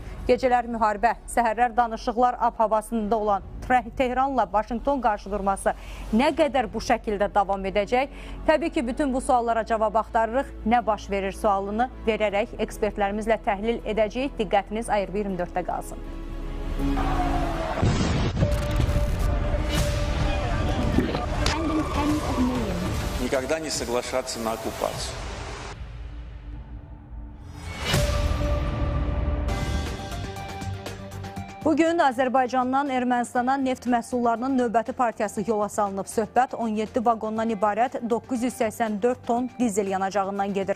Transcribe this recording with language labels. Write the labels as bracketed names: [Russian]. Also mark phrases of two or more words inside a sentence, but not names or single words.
[Azerbaijani] Gecələr müharibə, səhərlər danışıqlar ab-havasında olan Tehranla Vaşinqton qarşıdurması nə qədər bu şəkildə davam edəcək? Təbii ki, bütün bu suallara cavab axtarırıq. Nə baş verir sualını verərək ekspertlərimizlə təhlil edəcəyik. Diqqətiniz Ayırbi 24-də qalsın. [Russian] Никогда не соглашаться на оккупацию. [Azerbaijani] Bugün Azərbaycandan Ermənistana neft məhsullarının növbəti partiyası yola salınıb. Söhbət 17 vaqondan ibarət 984 ton dizel yanacağından gedir.